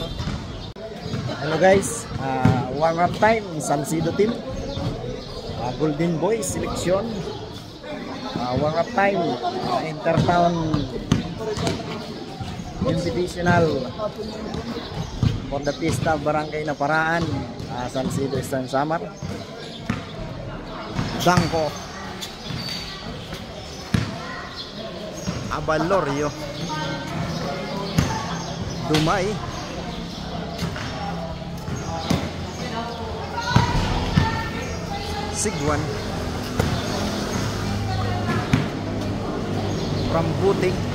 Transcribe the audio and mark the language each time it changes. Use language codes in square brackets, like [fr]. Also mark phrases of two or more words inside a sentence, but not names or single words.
[en] Hello guys, warm up time Salcido team, Golden Boy selection. Warm up time Intertown Invitational for the Fiesta Barangay na Paraan, Salcido Eastern Samar. Dangko Abalorio Dumay Sigwan Rambutik